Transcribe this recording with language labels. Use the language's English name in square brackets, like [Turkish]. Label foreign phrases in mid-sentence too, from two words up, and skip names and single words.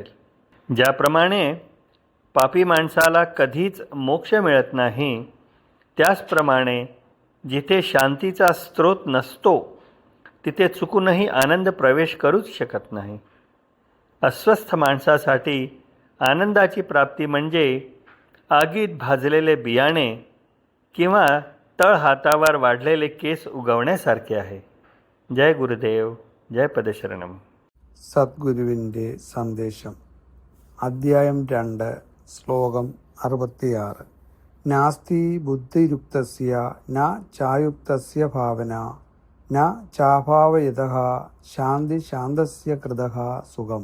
[Marathi] ज्याप्रमाणे पापी माणसाला कधीच मोक्ष मिळत नाही, त्याचप्रमाणे जिथे शांतीचा स्रोत नसतो तिथे चुकूनही आनंद प्रवेश करूच शकत नाही. अस्वस्थ माणसासाठी आनंदाची प्राप्ती म्हणजे आगीत भाजलेले बियाणे किंवा तळहातावर वाढलेले केस उगवण्यासारखे आहे. जय गुरुदेव, जय पदशरणम. [Malayalam] സദ്ഗുരുവിൻ്റെ സന്ദേശം. അധ്യായം 2, ശ്ലോകം 66. [Sanskrit] नास्ति बुद्धियुक्तस्य न चायुक्तस्य भावना न चाभावयतः शान्ति शान्तस्य कुतः सुखम्.